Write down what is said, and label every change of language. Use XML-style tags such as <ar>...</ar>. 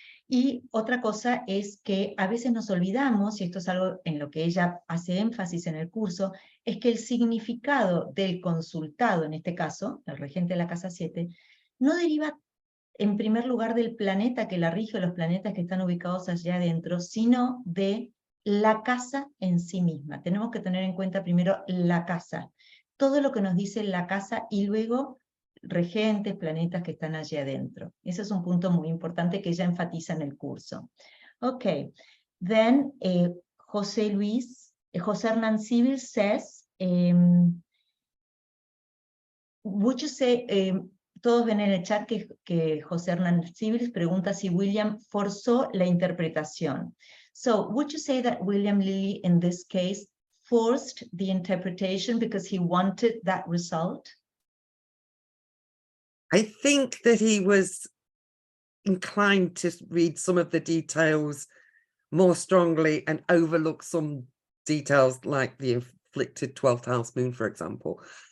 <es>Y otra cosa es que a veces nos olvidamos, y esto es algo en lo que ella hace énfasis en el curso, es que el significado del consultado, en este caso, el regente de la casa 7, no deriva en primer lugar del planeta que la rige, o los planetas que están ubicados allá adentro, sino de la casa en sí misma. Tenemos que tener en cuenta primero la casa, todo lo que nos dice la casa, y luego regentes, planetas que están allí adentro. Ese es un punto muy importante que ella enfatiza en el curso.</es> <en>Ok, then José Hernán Civil says, would you say,</en> <es>todos ven en el chat que José Hernán Cibles pregunta si William forzó la interpretación.</es> <en>So, would you say that William Lilly in this case forced the interpretation because he wanted that result? I think that he was inclined to read some of the details more strongly and overlook some details like the inflicted 12th house moon, for example.</en>